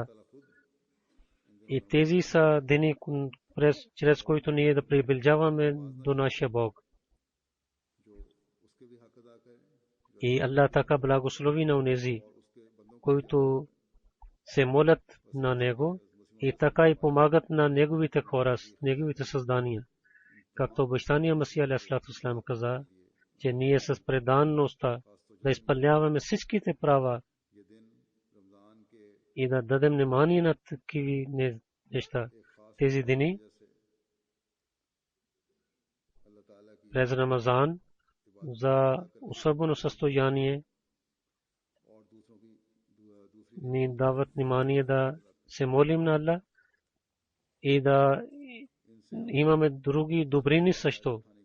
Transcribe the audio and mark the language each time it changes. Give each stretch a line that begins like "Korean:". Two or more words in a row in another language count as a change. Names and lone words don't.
Bulgarian: И тези са дни, чрез които ние да приближаваме до нашия Бог. И Аллах така благослови на онези, които се молят на Него и така и помагат на Неговите хора, Неговите създания. Както обещания Масия
Arabic: عليه الصلاة والسلام
Bulgarian: каза, че ние с преданността да изпълняваме всичките права и да дадем внимание на такива неща. Тези дни през Рамазан за особено състояние ни дават внимание да се молим на Аллах и да имаме други добрини също.